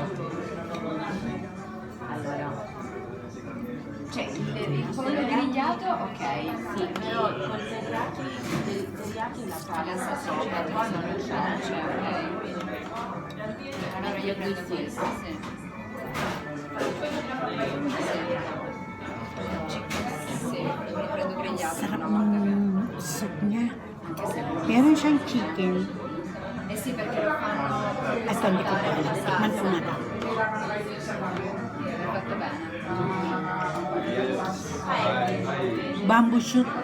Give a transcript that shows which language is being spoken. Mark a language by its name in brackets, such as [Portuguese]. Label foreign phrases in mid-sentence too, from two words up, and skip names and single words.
[Italian] Allora, cioè il pollo grigliato, ok, sì, però con teriyaki la salsa sopra, qua non c'è, ok. Allora io prendo questo, sì. [Filipino] Sarap ng soup niya. Meron siyang chicken. Ito, hindi ko pa alam. Tikman po natin. [English] Bamboo shoot.